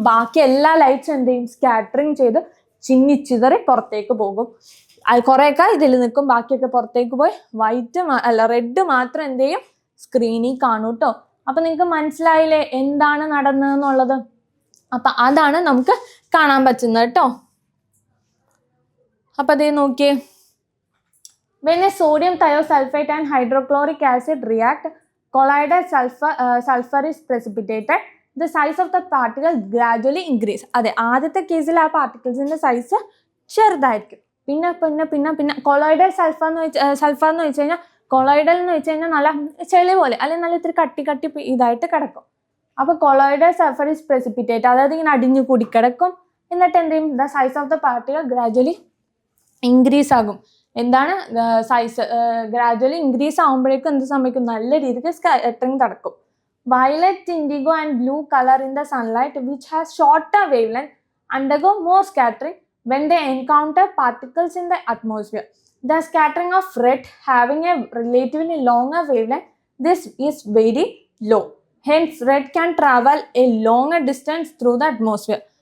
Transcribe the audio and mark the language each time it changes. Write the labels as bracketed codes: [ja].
[ml] ബാക്കി എല്ലാ ലൈറ്റ്സും എന്ത് ചെയ്യും? സ്കാറ്ററിങ് ചെയ്ത് ചിന്നിച്ചിതറി പുറത്തേക്ക് പോകും. കുറേയൊക്കെ ഇതിൽ നിൽക്കും, ബാക്കിയൊക്കെ പുറത്തേക്ക് പോയി റെഡ് മാത്രം എന്ത് ചെയ്യും? സ്ക്രീനിൽ കാണും കേട്ടോ. അപ്പൊ നിങ്ങൾക്ക് മനസ്സിലായില്ലേ എന്താണ് നടന്നതെന്നുള്ളത്? അപ്പൊ അതാണ് നമുക്ക് കാണാൻ പറ്റുന്നത് കേട്ടോ. അപ്പൊ അതേ നോക്കിയേ, [en] when a sodium thiosulfate and hydrochloric acid react, colloidal sulfur is precipitated. The size of the particle gradually increase. [ml] അതെ, ആദ്യത്തെ കേസിൽ ആ പാർട്ടിക്കിൾസിന്റെ സൈസ് ചെറുതായിരിക്കും. പിന്നെ പിന്നെ പിന്നെ പിന്നെ കൊളോയിഡൽ സൾഫർ എന്ന് വെച്ച് കഴിഞ്ഞാൽ, കൊളോയിഡൽ എന്ന് വെച്ച് കഴിഞ്ഞാൽ നല്ല ചെളി പോലെ അല്ലെങ്കിൽ നല്ല ഇത്തിരി കട്ടി കട്ടി ഇതായിട്ട് കിടക്കും. അപ്പൊ [en] colloidal sulphur is precipitate, [ml] അതായത് ഇങ്ങനെ അടിഞ്ഞു കൂടി കിടക്കും. എന്നിട്ട് എന്ത് ചെയ്യും? [en] The size of the particle gradually increase ആകും. [ml] എന്താണ് സൈസ് ഗ്രാജുവലി ഇൻക്രീസ് ആകുമ്പോഴേക്കും എന്ത് സംഭവിക്കും? നല്ല രീതിക്ക് സ്കാറ്ററിങ് നടക്കും. [en] Violet, indigo and blue colour in the sunlight which has shorter wave length undergo more scattering when they encounter particles in the atmosphere. The scattering of red having a relatively longer wavelength, this is very low. Hence, red can travel a longer distance through the atmosphere.